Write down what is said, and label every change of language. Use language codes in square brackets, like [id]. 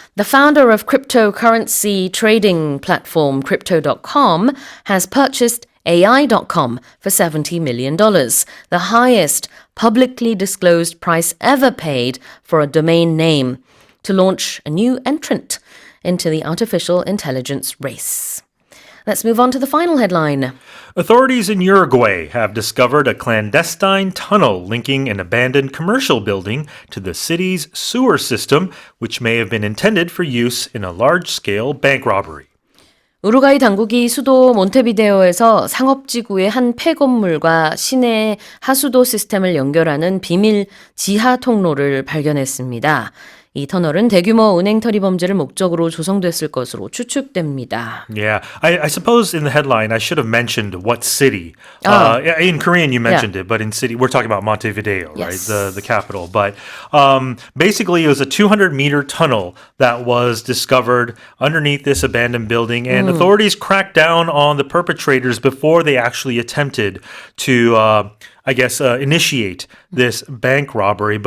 [en] The founder of cryptocurrency trading platform Crypto.com has purchased AI.com for $70 million, the highest publicly disclosed price ever paid for a domain name, to launch a new entrant into the artificial intelligence race. Let's move on to the final headline. Authorities in Uruguay have discovered a clandestine tunnel linking an abandoned commercial building to the city's sewer system, which may have been intended for use in a large-scale bank robbery. [ko] 우루과이 당국이 수도 몬테비데오에서 상업지구의 한 폐건물과 시내 하수도 시스템을 연결하는 비밀 지하 통로를 발견했습니다. 이 터널은 대규모 은행 탈의 범죄를 목적으로 조성됐을 것으로 추측됩니다. [en] Yeah, I suppose in the headline I should have mentioned what city. In Korean you mentioned it, but in city we're talking about Montevideo, Yes. right? The capital. But basically it was a 200-meter tunnel that was discovered underneath this abandoned building, and authorities cracked down on the perpetrators before they actually attempted to initiate this bank robbery.